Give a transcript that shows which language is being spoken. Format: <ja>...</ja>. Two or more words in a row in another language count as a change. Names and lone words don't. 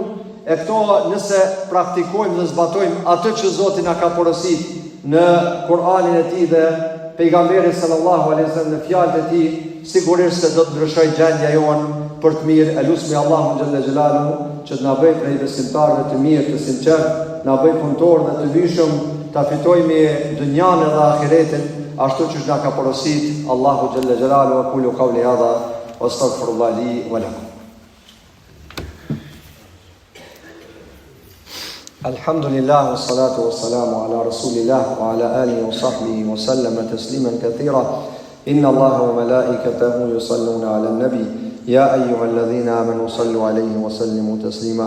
<sq>E këto nëse praktikojmë dhe zbatojmë atë që Zoti na ka porositur në Kur'anin e tij dhe pejgamberi</sq> <ar>صلى الله عليه وسلم</ar> <sq>në fjalët e tij, sigurisht se do të ndryshojë gjendja jonë për të mirë. Elusmi Allahun</sq> <ar>جل جلاله</ar> <sq>që të na bëjë prej besimtarëve të mirë, të sinqertë, na bëjë punëtorë dhe të vishëm, ta fitojmë dynjan dhe ahiretin ashtu siç na ka porositur Allahu</sq> <ar>جل جلاله. أقول قولي هذا وأستغفر الله لي ولكم. الحمد لله والصلاة والسلام على رسول الله وعلى آله وصحبه وسلم تسليما كثيرا. إن الله وملائكته يصلون على النبي يا أيها الذين آمنوا صلوا عليه وسلموا تسليما.</ar>